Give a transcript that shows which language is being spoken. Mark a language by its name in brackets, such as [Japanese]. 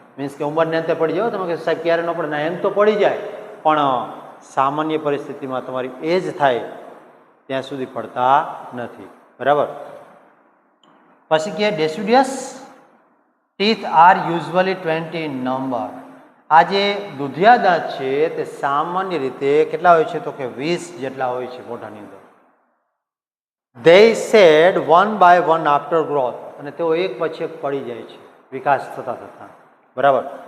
[Gujarati] Means કે ઉંમરને અંતે પડી જાઓ તમે કે સાહેબ ક્યારે ન પડે, ના એમ તો પડી જાય પણ સામાન્ય પરિસ્થિતિમાં તમારી એજ થાય ત્યાં સુધી પડતા નથી, બરાબર. પછી કે [English] deciduous teeth are usually 20 in number. [Gujarati] આ જે દૂધિયા દાંત છે તે સામાન્ય રીતે કેટલા હોય છે તો કે 20 જેટલા હોય છે મોઢાની અંદર. [English] they shed one by one after growth. [Gujarati] અને તેઓ એક પછી એક પડી જાય છે વિકાસ થતા, બરાબર.